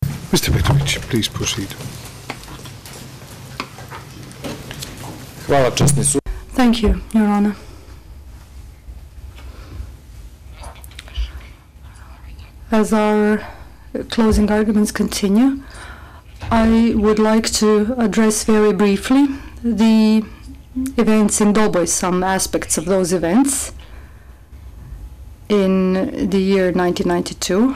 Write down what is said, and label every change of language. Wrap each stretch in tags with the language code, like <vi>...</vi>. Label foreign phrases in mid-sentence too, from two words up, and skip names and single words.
<en>Mr. Petrović, please proceed.</en> <bs>Hvala, časni sud.</bs> <en>Thank you, Your Honor. As our closing arguments continue, I would like to address very briefly the events in Doboj, some aspects of those events in the year 1992.</en>